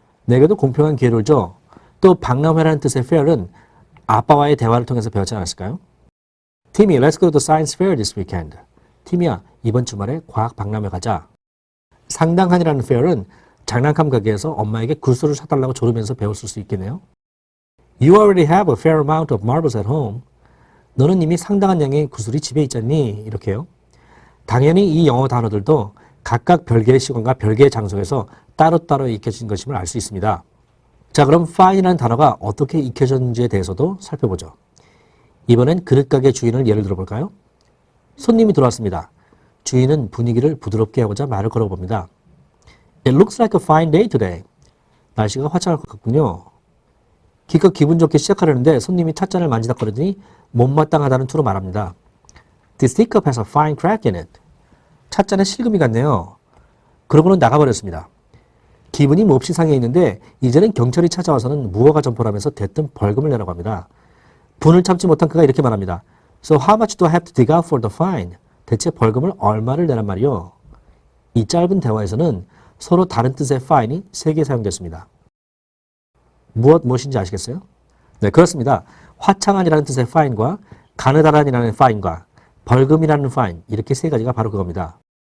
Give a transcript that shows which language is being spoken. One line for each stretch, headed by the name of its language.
Korean: 내게도 공평한 기회를 줘. 또 박람회라는 뜻의 fair은 아빠와의 대화를 통해서 배웠지 않았을까요?
English: Timmy, let's go to the science fair this weekend.
Korean: 티미야, 이번 주말에 과학 박람회 가자. 상당한이라는 fair은 장난감 가게에서 엄마에게 굴소를 사달라고 조르면서 배웠을 수 있겠네요.
English: You already have a fair amount of marbles at home.
Korean: 너는 이미 상당한 양의 구슬이 집에 있잖니? 이렇게요. 당연히 이 영어 단어들도 각각 별개의 시간과 별개의 장소에서 따로따로 익혀진 것임을 알 수 있습니다. 자, 그럼 fine이라는 단어가 어떻게 익혀졌는지에 대해서도 살펴보죠. 이번엔 그릇가게 주인을 예를 들어볼까요? 손님이 들어왔습니다. 주인은 분위기를 부드럽게 하고자 말을 걸어봅니다.
English: It looks like a fine day today.
Korean: 날씨가 화창할 것 같군요. 기껏 기분 좋게 시작하려는데 손님이 찻잔을 만지작거리더니 못마땅하다는 투로 말합니다.
English: This teacup has a fine crack in it.
Korean: 찻잔에 실금이 갔네요. 그러고는 나가버렸습니다. 기분이 몹시 상해 있는데 이제는 경찰이 찾아와서는 무허가 점포라면서 대뜸 벌금을 내라고 합니다. 분을 참지 못한 그가 이렇게 말합니다.
English: So how much do I have to dig out for the fine?
Korean: 대체 벌금을 얼마를 내란 말이요? 이 짧은 대화에서는 서로 다른 뜻의 fine이 3개 사용됐습니다. 무엇인지 아시겠어요? 네, 그렇습니다. 화창한이라는 뜻의 fine과 가느다란이라는 fine과 벌금이라는 fine, 이렇게 3가지가 바로 그겁니다.